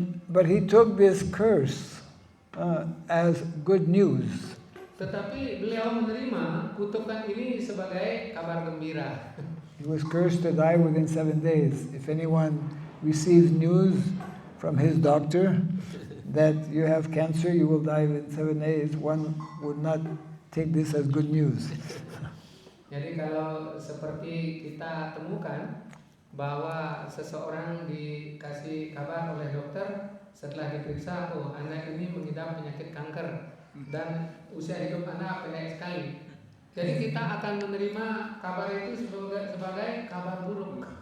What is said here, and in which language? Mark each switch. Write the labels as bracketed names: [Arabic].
[English] But he took this curse as good news. [Indonesian] Tetapi beliau menerima kutukan ini sebagai kabar gembira. [English] He was cursed to die within 7 days. If anyone receives news from his doctor that you have cancer, you will die within 7 days, one would not take this as good news. [Indonesian] Jadi kalau seperti kita temukan bahwa seseorang dikasih kabar oleh dokter setelah diperiksa, oh anak ini mengidap penyakit kanker dan usia hidup anak pendek sekali. Jadi kita akan menerima kabar itu sebagai kabar buruk.